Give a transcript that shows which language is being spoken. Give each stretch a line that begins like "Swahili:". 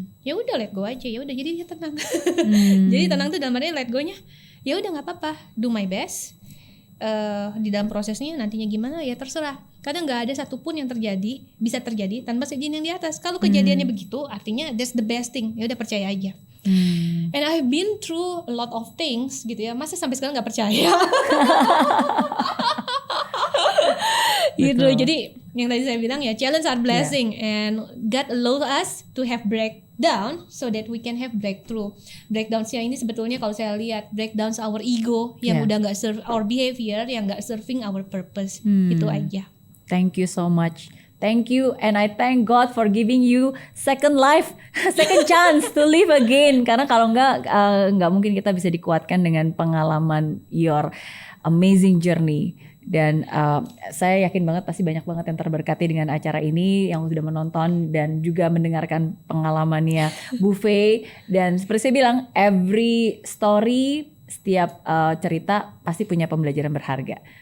Indonesian: Ya udah
English: let go
Indonesian: aja, ya udah jadi dia tenang. Jadi tenang tuh dalam artian let go-nya. Ya udah nggak apa-apa,
English: do my best.
Indonesian: Di dalam prosesnya nantinya gimana ya terserah. Kadang nggak ada satupun yang bisa terjadi tanpa seizin yang di atas. Kalau kejadiannya begitu, artinya
English: that's the best thing.
Indonesian: Ya udah percaya aja.
English: And I've been through a lot of things gitu ya.
Indonesian: Masa sampai sekarang nggak percaya? Gitu. Jadi yang tadi saya bilang ya,
English: challenge are blessing, and God allow us to have breakdown so that we can have breakthrough.
Indonesian: Breakdowns-nya ini sebetulnya kalau saya lihat
English: breakdowns our ego
Indonesian: yang udah nggak
English: serve our behavior,
Indonesian: yang nggak
English: serving our purpose.
Indonesian: Itu aja.
English: Thank you so much. Thank you, and I thank God for giving you second life, second chance to live again.
Indonesian: Karena kalau nggak mungkin kita bisa dikuatkan dengan pengalaman
English: your amazing journey.
Indonesian: Dan saya yakin banget pasti banyak banget yang terberkati dengan acara ini, yang sudah menonton dan juga mendengarkan pengalamannya Bu Faye. Dan seperti saya bilang,
English: every story,
Indonesian: setiap cerita pasti punya pembelajaran berharga.